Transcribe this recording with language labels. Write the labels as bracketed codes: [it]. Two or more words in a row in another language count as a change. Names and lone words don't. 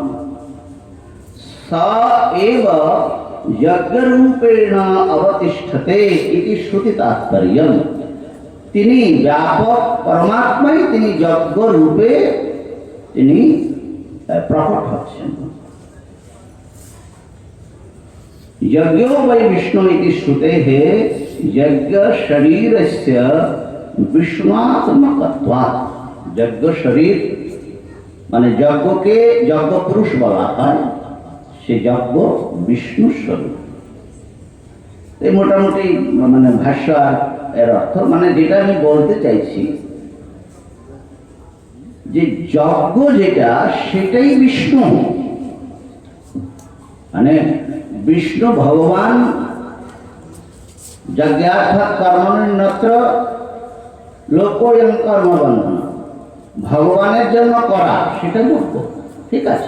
[sa] স এব যজ্ঞরূপেণ অবতিষ্ঠতে ইতি শ্রুতি তাৎপর্যম, [bn] তিনি ব্যাপক পরমাত্মাই তিনি যজ্ঞ রূপে তিনি প্রকট হচ্ছেন। [sa] यज्ञो वै विष्णु इति श्रुतेः यज्ञ शरीरस्य विष्णुत्मकत्वात्, यज्ञ शरीर [bn] মানে যজ্ঞকে যজ্ঞ পুরুষ বলা হয়, সে যজ্ঞ বিষ্ণু স্বরূপ। এই মোটামুটি মানে ভাষ্য আর এর অর্থ, মানে যেটা আমি বলতে চাইছি যে যজ্ঞ যেটা, সেটাই বিষ্ণু, মানে বিষ্ণু ভগবান [sa] যজ্ঞার্থাৎ কর্মণ্যত্র লোকোয়ং কর্মবন্ধন, [bn] ভগবানের জন্য করা সেটা যজ্ঞ, ঠিক আছে।